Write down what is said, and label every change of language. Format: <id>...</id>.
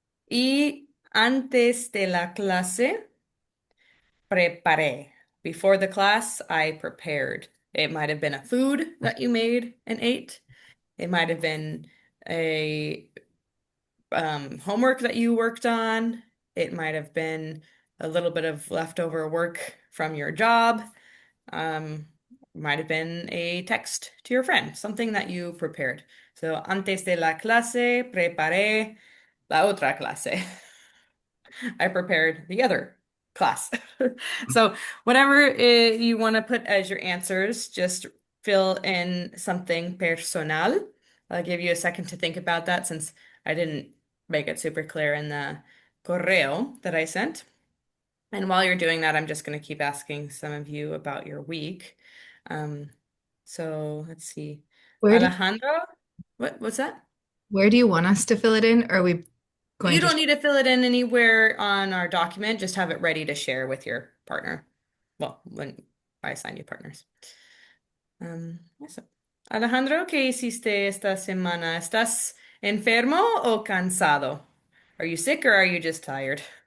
<es>Y antes de la clase, preparé.</es> <en>Before the class, I prepared. It might have been a food that you made and ate. It might have been a homework that you worked on. It might have been a little bit of leftover work from your job. Might have been a text to your friend, something that you prepared.</en> <es>So, antes de la clase, preparé la otra clase.</es> <en>I prepared the other class. So, whatever you want to put as your answers, just fill in something personal. I'll give you a second to think about that since I didn't make it super clear in the correo that I sent. And while you're doing that, I'm just going to keep asking some of you about your week. Um, so let's see. Where do Alejandro, what's that? where do you want us to fill it in? Or are we You going to don't need to fill it in anywhere on our document, just have it ready to share with your partner. Well, when I assign you partners.</en> <es>Eso. Alejandro, ¿qué hiciste esta semana? ¿Estás enfermo o cansado?</es> <en>Are you sick or are you just tired?</en>